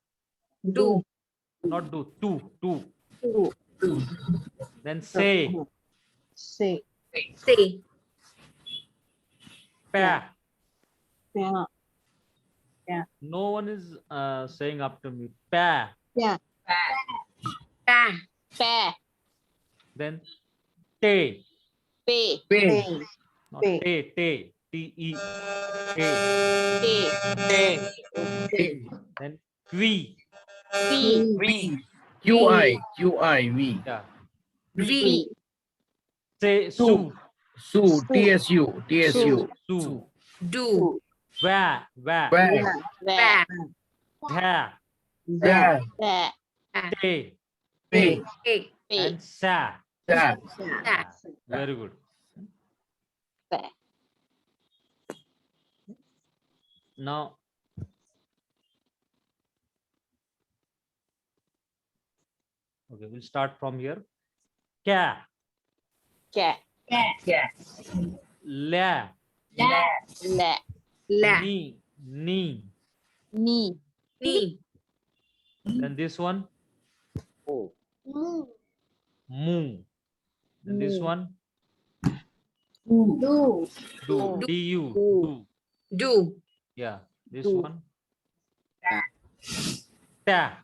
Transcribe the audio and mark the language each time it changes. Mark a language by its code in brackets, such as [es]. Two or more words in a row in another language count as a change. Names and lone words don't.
[en] Not do. Two. Do. Then say, Say. Say. pa. Yeah. No one is saying after me, pa. Yeah. Pa. Pa. Then te, Pay. Pay. not Pay. te, te, te. Pay. Then qui, Fee. QI. yeah. V. Say su, Su. TSU. su. Do. Va, Where. dha, Yeah. That. te, Pay. and sa. That. Very good. That. Now, okay, we'll start from here. Ka, Cat. la, La. La. ni, Ni. Ni. then this one, Oh. mu, then this Mu. one, Do. du, du, Do. Do. yeah, this Do. one, ta,